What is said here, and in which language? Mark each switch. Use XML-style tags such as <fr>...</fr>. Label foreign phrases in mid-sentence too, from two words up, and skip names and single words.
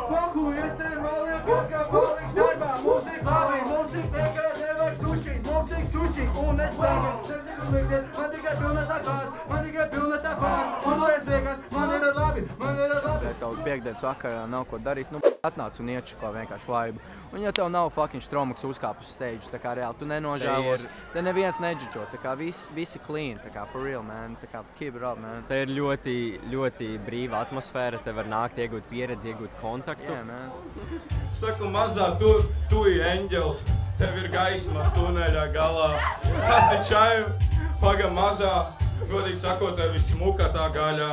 <lv>Paku, es te maliekos, kā paliks darbā, mums ir labi, mums ir tikai nevajag suši, mums ir suši, un es tagad nezinu likties, man tikai pilna tā fās, un es liekas, man ir labi. Ja tev piekdienas vakarā nav ko darīt, nu atnāc un iečako vienkārši vaibu. Un ja tev nav fucking Stromuks uzkāp uz stage, tā kā reāli, tu nenožēlos, te neviens nedžudžo, tā kā visi clean, tā kā</lv> <en>for real, man,</en> <lv>tā kā</lv> <en>keep it up, man.</en> <lv>Te ir ļoti brīva atmosfēra, te var nākt, iegūt pieredzi, iegūt kontaktu.</lv> <en>Yeah, man.</en> <lv>Saku, mazā, tu ir eņģels, tev ir gaisma tuneļa galā. Kādi čaju, paga mazā, godīgi sakot, tev ir smuka tā gaļā.</lv>